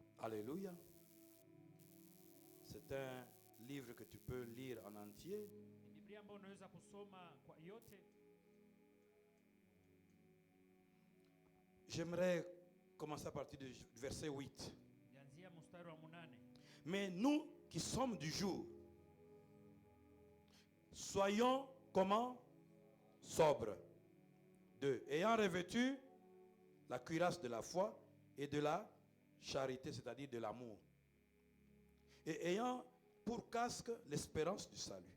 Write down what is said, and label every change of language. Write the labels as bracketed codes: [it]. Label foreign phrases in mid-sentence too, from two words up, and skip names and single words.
[fr] Alléluia. C'est un livre que tu peux lire en entier. [sw] Ni Biblia ambayo unaweza kusoma kwa yote. [fr] J'aimerais commencer à partir du verset 8. [sw] Nianzia mstari wa 8. [fr] Mais nous qui sommes du jour, soyons comment? Sobres. 2. Ayant revêtu la cuirasse de la foi et de la charité, c'est-à-dire de l'amour. Et ayant pour casque l'espérance du salut.